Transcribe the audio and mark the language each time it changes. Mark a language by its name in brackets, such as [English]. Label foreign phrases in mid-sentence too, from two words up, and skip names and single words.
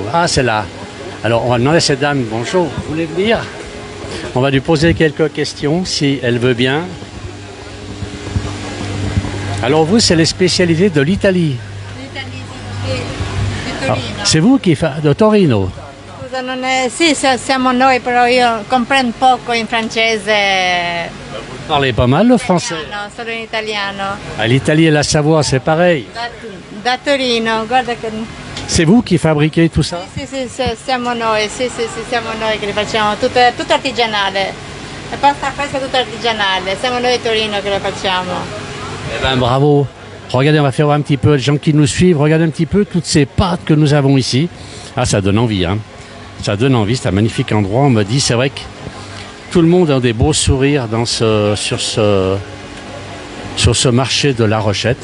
[French] Ah, c'est là. Alors, on va demander à cette dame, bonjour, vous voulez venir? On va lui poser quelques questions, si elle veut bien. Alors, vous, c'est les spécialités de l'Italie. C'est vous qui faites de Torino? [Italian] Scusa, non è... Sì, siamo noi, però io comprendo poco in francese. [French] Vous parlez pas mal le français? [Italian] No, solo in italiano. [French] À l'Italie et la Savoie, c'est pareil. [Italian] Da Torino, guarda che... [French] C'est vous qui fabriquez tout ça? [Italian] Sì, siamo noi, siamo noi che li facciamo, tutto artigianale. La pasta fresca è tutto artigianale, siamo noi di Torino che lo facciamo. [French] Eh ben bravo. Regardez, on va faire voir un petit peu les gens qui nous suivent. Regardez un petit peu toutes ces pâtes que nous avons ici. Ah, ça donne envie, hein. Ça donne envie, c'est un magnifique endroit. On me dit, c'est vrai que tout le monde a des beaux sourires sur ce marché de La Rochette.